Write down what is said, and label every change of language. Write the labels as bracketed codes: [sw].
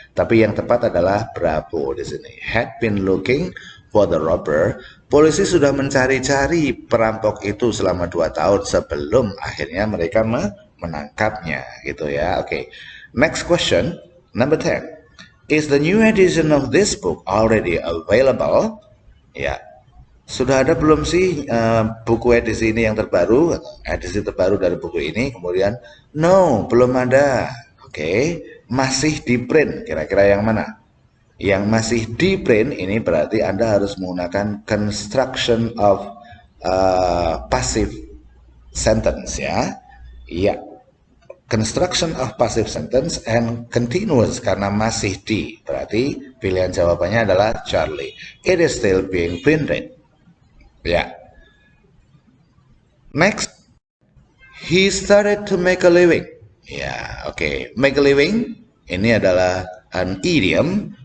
[id] Tapi yang tepat adalah Bravo di sini. [en] Had been looking for the robber. [id] Polisi sudah mencari-cari perampok itu selama 2 tahun sebelum akhirnya mereka menangkapnya gitu ya. [en] Next question, number 10. Is the new edition of this book already available? [id] Ya, sudah ada belum sih buku edisi ini yang terbaru, edisi terbaru dari buku ini? Kemudian, no, belum ada. Oke, masih di print. Kira-kira yang mana? Yang masih di print ini berarti Anda harus menggunakan [en] construction of passive sentence [id] ya. Iya, [en] construction of passive sentence and continuous [id] karena masih di. Berarti pilihan jawabannya adalah Charlie. [en] It is still being printed. Ya. Next, he started to make a living. [id] Ya, oke. [en] Make a living [id] ini adalah [en] an idiom.